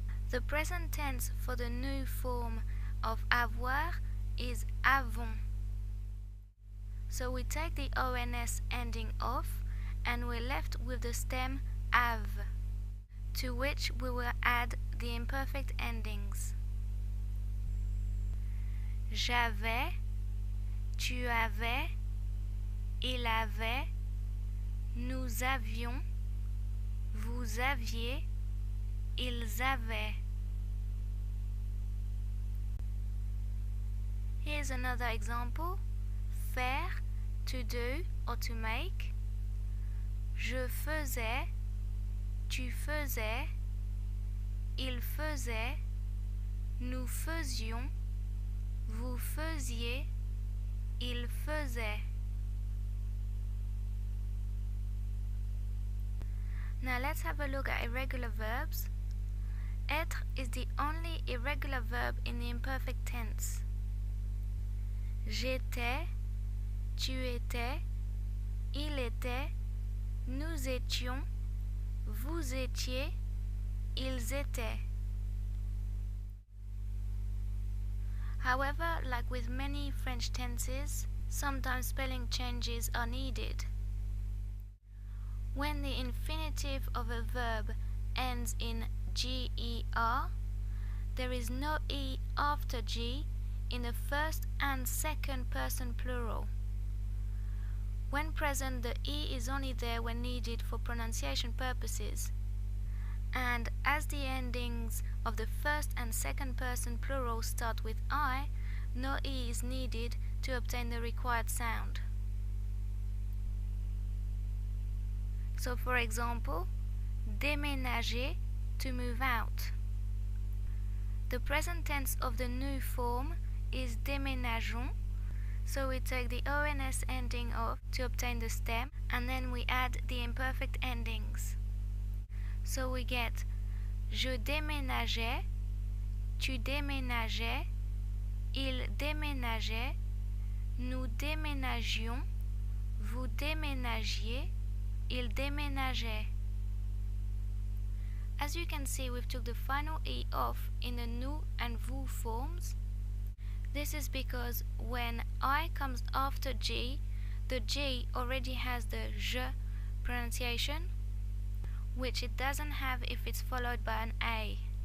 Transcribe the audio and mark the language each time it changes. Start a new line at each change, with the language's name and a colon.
English: The present tense for the new form of avoir is avons. So we take the ons ending off and we're left with the stem have, to which we will add the imperfect endings.
French: J'avais, tu avais, il avait, nous avions, vous aviez, ils avaient.
English: Here's another example: faire, to do or to make.
French: Je faisais, tu faisais, il faisait, nous faisions, vous faisiez, il faisait.
English: Now let's have a look at irregular verbs. Être is the only irregular verb in the imperfect tense.
French: J'étais, tu étais, il était, nous étions, vous étiez, ils étaient.
English: However, like with many French tenses, sometimes spelling changes are needed. When the infinitive of a verb ends in GER, there is no E after G in the first and second person plural. When present, the E is only there when needed for pronunciation purposes. And as the endings of the first and second person plural start with I, no E is needed to obtain the required sound. So for example, déménager, to move out. The present tense of the new form is déménageons, so we take the ONS ending of to obtain the stem, and then we add the imperfect endings. So we get
French: je déménageais, tu déménageais, il déménageait, nous déménagions, vous déménagiez, il déménageait.
English: As you can see, we've took the final E off in the nous and vous forms. This is because when I comes after G, the G already has the je pronunciation, which it doesn't have if it's followed by an A.